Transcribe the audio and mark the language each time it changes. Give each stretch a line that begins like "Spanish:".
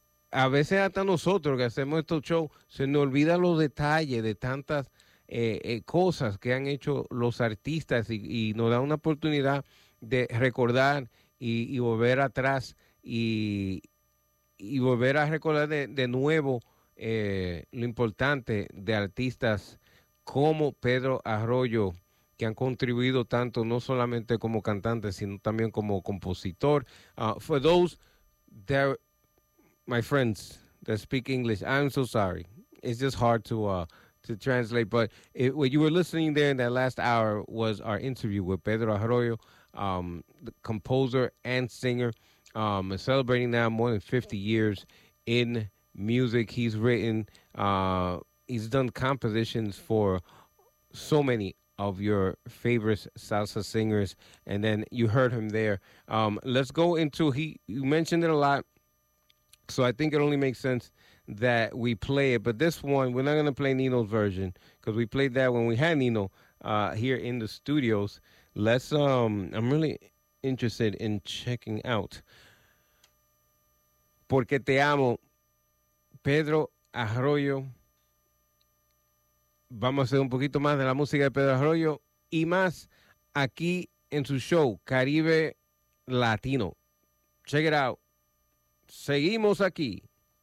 Spanish: a veces hasta nosotros que hacemos estos shows se nos olvidan los detalles de tantas cosas que han hecho los artistas, y nos da una oportunidad de recordar y volver atrás y volver a recordar de nuevo lo importante de artistas como Pedro Arroyo, que han contribuido tanto, no solamente como cantante, sino también como compositor.
English: For those that, my friends that speak English, I'm so sorry. It's just hard to translate, but what you were listening there in that last hour was our interview with Pedro Arroyo, the composer and singer, celebrating now more than 50 years in music. He's written, he's done compositions for so many of your favorite salsa singers, and then you heard him there. Let's go into, you mentioned it a lot, so I think it only makes sense that we play it, but this one, we're not going to play Nino's version, because we played that when we had Nino here in the studios. Let's, I'm really interested in checking out Porque Te Amo, Pedro Arroyo.
Spanish: Vamos a hacer un poquito más de la música de Pedro Arroyo y más aquí en su show Caribe Latino.
English: Check it out.
Spanish: Seguimos aquí.